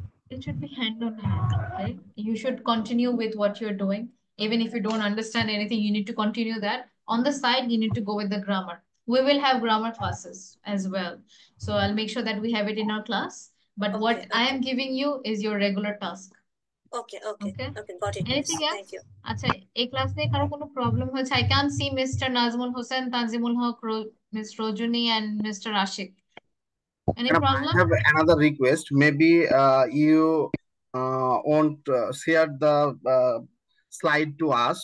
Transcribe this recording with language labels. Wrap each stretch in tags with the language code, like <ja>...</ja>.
<en>It should be hand on hand, right? You should continue with what you're doing. Even if you don't understand anything, you need to continue that. On the side, you need to go with the grammar. We will have grammar classes as well. So I'll make sure that we have it in our class. But what I am giving you is your regular task. Okay. Got it. Anything Miss. else? Thank you.</en> <bn>আচ্ছা, এই class নিয়ে কারো কোনো problem হয়েছে?</bn> <en>I can see Mr. Nazmul Hossain, Tanzimul Haq, Ms. Rojuni, and Mr. Ashik. Any Madam, problem? I have another request. Maybe you won't share the slide to us.</en>